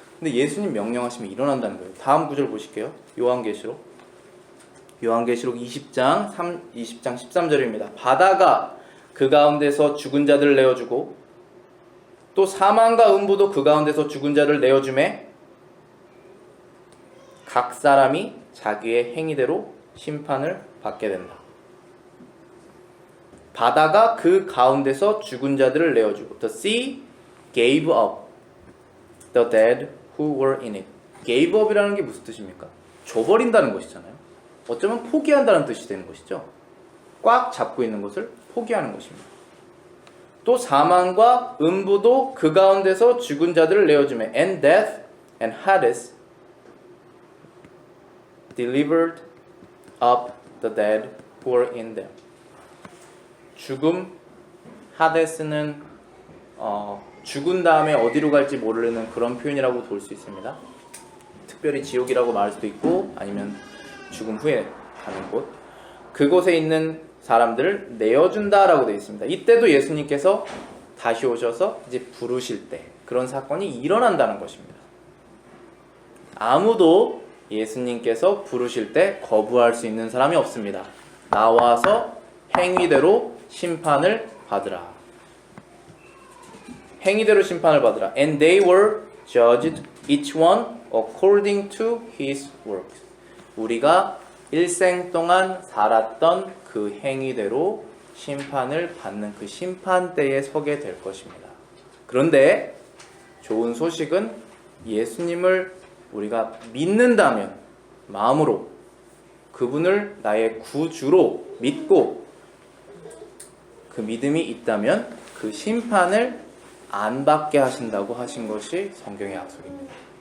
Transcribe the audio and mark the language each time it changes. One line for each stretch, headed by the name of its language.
Korean: 근데 예수님 명령하시면 일어난다는 거예요. 다음 구절 보실게요. 요한계시록 20장 13절입니다. 바다가 그 가운데서 죽은 자들을 내어주고 또 사망과 음부도 그 가운데서 죽은 자를 내어주매 각 사람이 자기의 행위대로 심판을 받게 된다. 바다가 그 가운데서 죽은 자들을 내어주고
English: The sea gave up the dead who were in it.
Korean: gave up이라는 게 무슨 뜻입니까? 줘버린다는 것이잖아요. 어쩌면 포기한다는 뜻이 되는 것이죠. 꽉 잡고 있는 것을 포기하는 것입니다. 또 사망과 음부도 그 가운데서 죽은 자들을 내어주매
English: and death and Hades delivered up the dead who were in them.
Korean: 죽음, 하데스는 죽은 다음에 어디로 갈지 모르는 그런 표현이라고 볼 수 있습니다. 특별히 지옥이라고 말할 수도 있고 아니면 죽음 후에 가는 곳, 그곳에 있는 사람들을 내어준다라고 되어 있습니다. 이때도 예수님께서 다시 오셔서 이제 부르실 때 그런 사건이 일어난다는 것입니다. 아무도 예수님께서 부르실 때 거부할 수 있는 사람이 없습니다. 나와서 행위대로 심판을 받으라. 행위대로 심판을 받으라.
English: And they were judged each one according to his works.
Korean: 우리가 일생 동안 살았던 그 행위대로 심판을 받는 그 심판대에 서게 될 것입니다. 그런데 좋은 소식은 예수님을 우리가 믿는다면 마음으로 그분을 나의 구주로 믿고 그 믿음이 있다면 그 심판을 안 받게 하신다고 하신 것이 성경의 약속입니다.